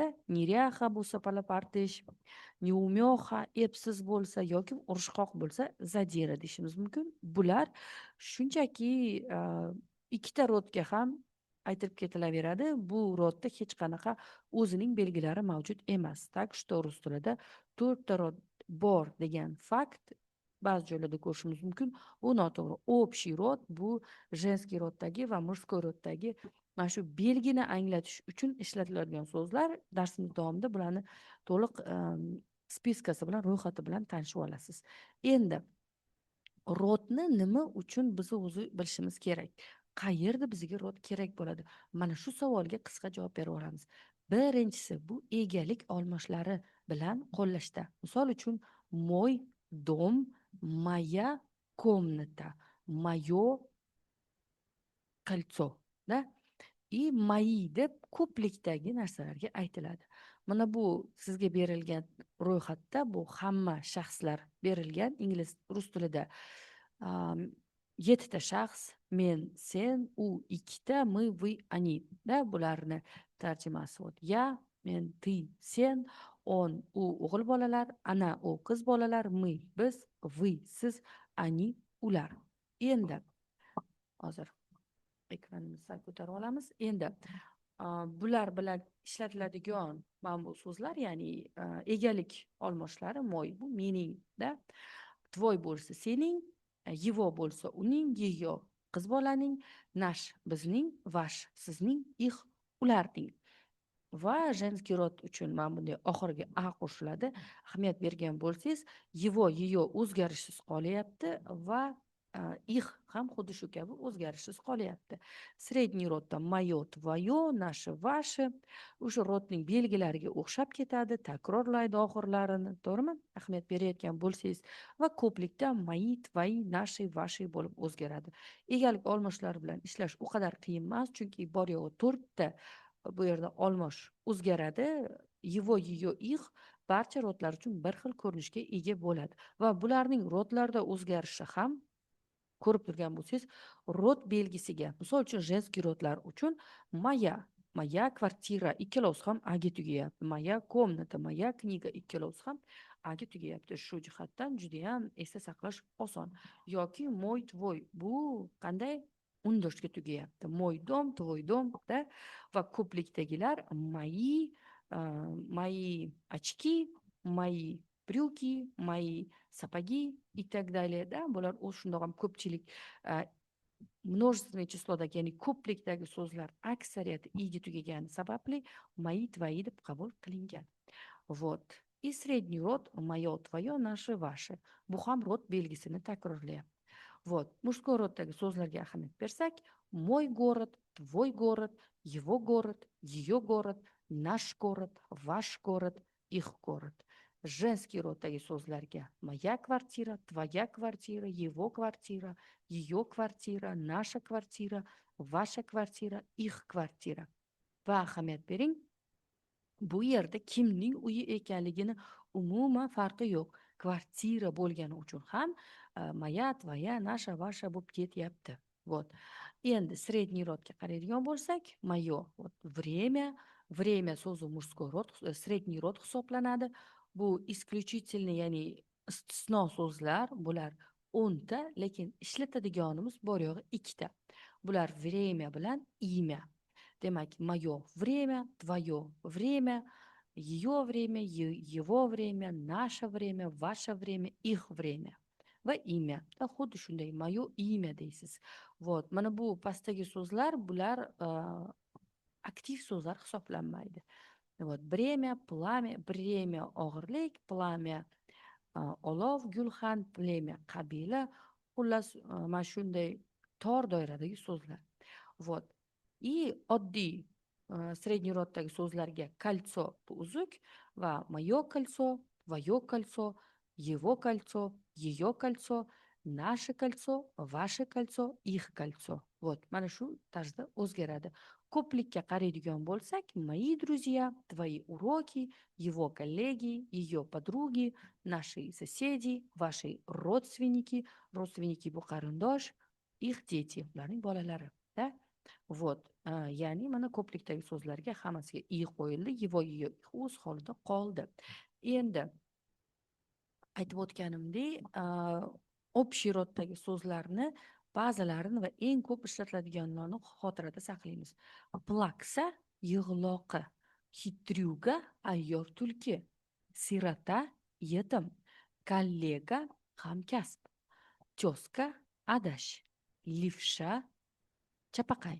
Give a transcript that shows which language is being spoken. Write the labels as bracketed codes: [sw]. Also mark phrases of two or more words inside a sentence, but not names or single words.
[uz] Niryaxa bo'lsa palapartish, neumyoxa epsiz bo'lsa yoki urushqoq bo'lsa zadira deyishimiz mumkin. Bular shunchaki ikkita rodga ham aytib ketilaveradi. Bu rodda hech qanaqa o'zining belgilari mavjud emas. [ru] Так что [uz] rus tilida 4 ta rod bor degan fakt ba'zi joylarda ko'rishimiz mumkin. Bu noto'g'ri. Общий rod bu женский roddagi va мужской roddagi mana shu belgini anglatish uchun ishlatiladigan so'zlar. Darsimiz davomida bularni to'liq spiskasi bilan, ro'yxati bilan tanishib olasiz. Endi rodni nima uchun biz o'zi bilishimiz kerak? Qayerda bizga rod kerak bo'ladi? Mana shu savolga qisqa javob berib olamiz. Birinchisi bu egalik olmoshlari bilan qo'llashda. Misol uchun [ru] мой дом, моя комната, моё кольцо, da? И мои [uz] deb ko'plikdagi narsalarga aytiladi. Mana bu sizga berilgan ro'yxatda bu hamma shaxslar berilgan rus tilida 7 ta shaxs, men, sen, u, 2 ta, [ru] мы, вы, они. [uz] Bularni tarjimasi ya, men, ты, sen, on, u o'g'il bolalar, ana, u qiz bolalar, мы, biz, вы, siz, они, ular. Endi hozir ekranimizni ko'tarib olamiz. Endi bular bilan ishlatiladigan mana bu so'zlar, ya'ni egalik olmoshlari. Moy bu mening, da. Tvoy bo'lsa sening, его bo'lsa uning, ее qiz bolaning, nash bizning, vash sizning, ih ularning. Va женский rod uchun mana bunday oxiriga a qo'shiladi. Ahamiyat bergan bo'lsangiz, [ru] его, ее [uz] o'zgarishsiz qolyapti va ih ham xuddi shu kabi o'zgarishsiz qolyapti. Средний rodda [ru] моё, твоё, наши, ваши [uz] o'sha rodning belgilariga o'xshab ketadi, takrorlaydi oxirlarini, to'g'rimi? Ahamiyat berayotgan bo'lsangiz va ko'plikda [ru] мои, твои, наши, ваши [uz] bo'lib o'zgaradi. Egalik olmoshlar bilan ishlash u qadar qiyin emas, chunki bor yo'g'i 4 ta bu yerda olmosh o'zgaradi. [ru] Его, ее, их [uz] barcha rodlar uchun bir xil ko'rinishga ega bo'ladi va bularning rodlarda o'zgarishi ham ko'rib turgan bo'lsangiz, rod belgisiga, misol uchun женский rodlar uchun [ru] моя квартира [uz] ikkalasi ham agi tugayapti. [ru] Моя комната, моя книга [uz] ikkalasi ham agi tugayapti. Shu jihatdan juda ham esda saqlash oson. Yoki [ru] мой, твой [uz] bu qanday undoshga tugayapti. [ru] Мой дом, твой дом [uz] da va ko'plikdagilar [ru] мои очки, мои брюки, мои сапоги и так далее, да, [uz] bular shundoq ham ko'pchilik множественное числodagi, ya'ni ko'plikdagi so'zlar aksariyati igi tugagani sababli [ru] мои, твои [uz] deb qabul qilingan. [ru] Вот. И средний род мое, твое, наше, ваше. [uz] Bu ham rod belgisini takrorlayapti. [ru] Вот. Мужской [uz] roddagi so'zlarga ahamiyat bersak, [ru] мой город, твой город, его город, ее город, наш город, ваш город, их город. Женский [uz] roddagi so'zlarga [ru] моя квартира, твоя квартира, его квартира, ее квартира, наша квартира, ваша квартира, их квартира. [uz] Va ahamiyat bering, bu yerda kimning uyi ekanligini umuman farqi yo'q. Kvartira bo'lgani uchun ham [ru] моя, твоя, наша, ваша [uz] bo'lib ketyapti. Вот. Endi средний rodga qaraydigan bo'lsak, moyo, [ru] вот, время [uz] so'zi мужской rod, средний rod hisoblanadi. Bu исключительный, ya'ni istisno so'zlar, bular 10 ta, lekin ishlatadiganimiz bor yo'g'i 2 ta. [ru] Bular время bilan имя. Demak, moyo время, твое время, ее время, его время, наше время, ваше время, их время va имя. [uz] Xuddi shunday moyo имя deysiz. Вот. Mana bu pastdagi so'zlar, bular aktiv so'zlar hisoblanmaydi. [ru] Вот. Время, [uz] plamya, время og'irlik, plamya olov, gulxan, plemya qabila, xullas mana shunday tor doiradagi so'zlar. [ru] Вот. И oddiy средний [uz] roddagi so'zlarga [ru] кольцо [uz] bu uzuk va [ru] moё кольцо, твоё кольцо, его кольцо, ее кольцо, наше кольцо, ваше кольцо, их кольцо. Вот, [uz] mana shu tarzda o'zgaradi. Ko'plikka qaraydigan bo'lsak, [ru] мои друзья, твои уроки, его коллеги, ее подруги, наши соседи, ваши родственники, родственники [uz] bu qarindosh, [ru] их дети, [uz] ularning bolalari, da? Вот. Ya'ni mana ko'plikdagi so'zlarga hammasiga i qo'yildi, [ru] его, ее, их [uz] o'z holida qoldi. Endi aytib o'tganimdek, общий roddagi so'zlarni ba'zilarini va eng ko'p ishlatiladiganlarni xotirada saqlaymiz. Plaksa yig'loqi, xitryuga ayyor tulki, sirota yetim, kollega hamkasb, tyoska adash, lifsha chapaqay.